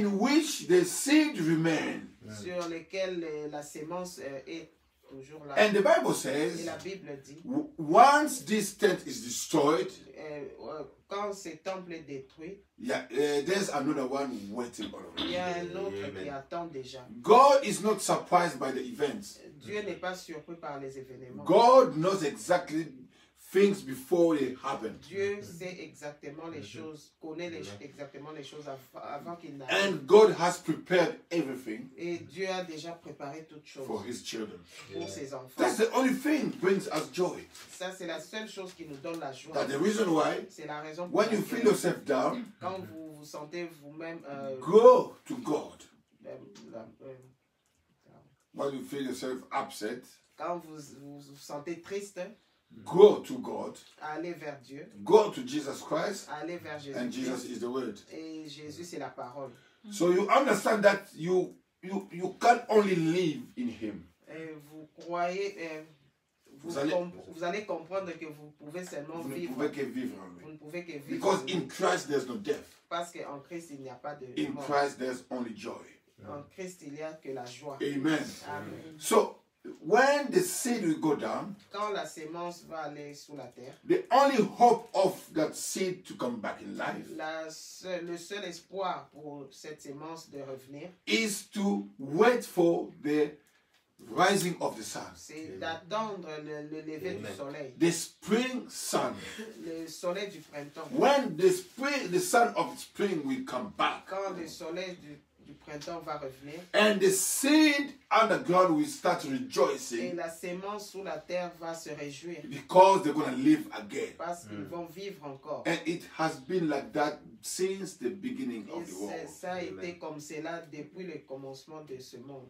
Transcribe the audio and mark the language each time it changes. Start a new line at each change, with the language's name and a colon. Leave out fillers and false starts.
English: In which the seed remain.
French: Sur lequel la sémence est toujours là.
English: And the Bible
French: Et
English: says,
French: la Bible dit,
English: once this tent is destroyed,
French: quand ce temple est détruit,
English: there's another one waiting on
French: il
English: it.
French: y a un autre
English: Amen.
French: qui attend déjà.
English: God is not surprised by the events.
French: Dieu n'est pas surpris par les événements.
English: God knows exactly things before they happen.
French: Dieu sait exactement les choses, connaît exactement les choses avant qu'il n'arrive.
English: And God has prepared everything
French: Et Dieu a déjà préparé toutes choses
English: for His children.
French: pour ses enfants.
English: That's the only thing brings us joy.
French: Ça, c'est la seule chose qui nous donne la joie.
English: That's the reason why
French: C'est la raison pour
English: when you
French: laquelle,
English: feel yourself down,
French: quand vous vous sentez vous-même,
English: go to God.
French: la-
English: When you feel yourself upset,
French: quand vous vous sentez triste,
English: go to God.
French: allez vers Dieu,
English: Go to Jesus Christ.
French: allez vers Jésus.
English: And Jesus is the word.
French: Et Jésus, c'est la parole.
English: So you understand that you can only live in Him.
French: Et vous croyez, Vous allez- vous allez comprendre que vous pouvez seulement Vous ne vivre. pouvez que vivre en Vous lui. ne pouvez que vivre.
English: Because
French: en lui.
English: in Christ there's no death.
French: Parce qu'en Christ, il n'y a pas de
English: In
French: mort.
English: Christ there's only joy.
French: En Christ, il n'y a que la joie.
English: Amen.
French: Amen.
English: So when the seed will go down,
French: Quand la sémence va aller sous la terre,
English: the only hope of that seed to come back in life
French: le seul espoir pour cette sémence de revenir,
English: is to wait for the rising of the sun.
French: c'est d'attendre le lever du
English: Amen.
French: soleil.
English: The spring sun.
French: Le soleil du printemps.
English: When the sun of spring will come back,
French: Quand le soleil du printemps va revenir,
English: and the seed underground will start
French: et
English: rejoicing
French: la sémence sous la terre va se réjouir
English: because they're going to live again.
French: parce qu'ils vont vivre encore.
English: And it has been like that since the beginning
French: Et
English: of the world.
French: ça a été comme cela depuis le commencement de ce monde.